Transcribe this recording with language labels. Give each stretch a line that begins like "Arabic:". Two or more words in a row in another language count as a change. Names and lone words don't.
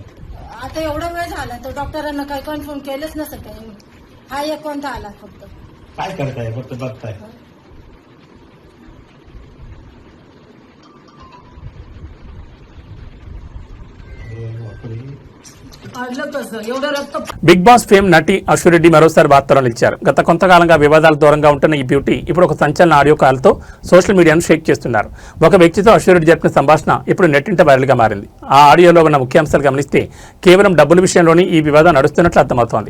Marathi: आता एवढा वेळ झाला तर डॉक्टरांना काही कन्फर्म केलंच नसेल काही. हा एक कोणता आला फक्त. काय करताय? फक्त बघताय. काढलं कसं एवढं रक्त.
Telugu: బిగ్ బాస్ ఫేమ్ నటి అశ్వరెడ్డి మరోసారి వార్తల్లో నిలిచారు. గత కొంతకాలంగా వివాదాల దూరంగా ఉంటున్న ఈ బ్యూటీ ఇప్పుడు ఒక సంచలన
English: audio call social media
Telugu: షేక్ చేస్తున్నారు. ఒక వ్యక్తితో అశ్వరెడ్డి జరిపిన సంభాషణ ఇప్పుడు నెట్టింట వైరల్గా మారింది. ఆ ఆడియోలో ఉన్న ముఖ్యాంశాలు గమనిస్తే కేవలం డబ్బుల విషయంలోనే ఈ వివాదం నడుస్తున్నట్లు అర్థమవుతోంది.